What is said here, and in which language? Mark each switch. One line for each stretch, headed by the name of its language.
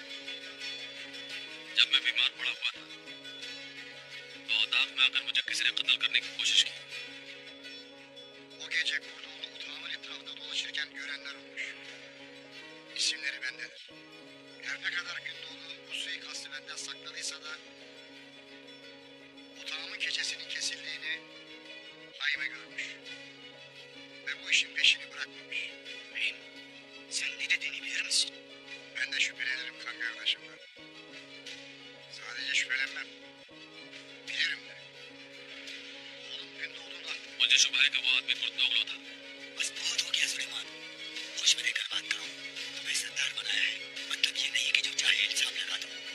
Hindi: जब मैं बीमार पड़ा हुआ था तो ओताक में आकर मुझे किसी ने कत्ल करने की कोशिश की।
Turkish: O gece Kurdoğlu otağımın etrafında dolaşırken görenler olmuş. İsimleri bendedir. Her ne kadar Gündoğdu bu suikastı benden sakladıysa da otağımın keçesinin kesildiğini Hayme görmüş. Ve bu işin peşini bırakmamış. Beyim, sen ne dediğini bilir misin? Ben de şüphelenirim kan kardeşimden. Sadece şüphelenmem. Bilirim de. Oğlum Gündoğdu'nun aklı.
Hindi: मुझे शुभ है कि वो आदमी कुर्दोगलो था। बस बहुत हो गया सुलेमान, होश में लेकर बात करो। तुम्हें सरदार बनाया है, मतलब ये नहीं है कि जो चाहे इल्जाम लगा दो।